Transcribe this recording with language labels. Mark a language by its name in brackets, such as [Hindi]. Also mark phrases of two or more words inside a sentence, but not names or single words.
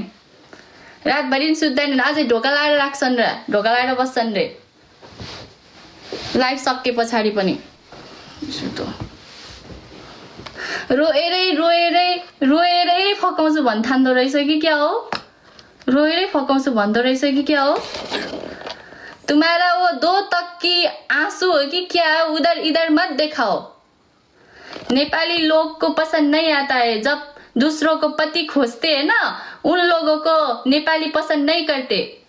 [Nepali] रातभरि सुत्दैनन्, अझै ढोका लाएर राख्छन् र ढोका लाएर बस्छन् रे लाइफ सके पछाडि पनि। रोएरै फकाउँछु भन्न थाल्दो रहेछ कि क्या हो? रोएरै फकाउँछु भन्दो रहेछ कि क्या हो? [Hindi] तुम्हारा वो दो तक की आंसू हो कि क्या? उधर इधर मत दिखाओ। नेपाली लोग को पसंद नहीं आता है, जब दूसरों को पति खोजते हैं ना, उन लोगों को नेपाली पसंद नहीं करते।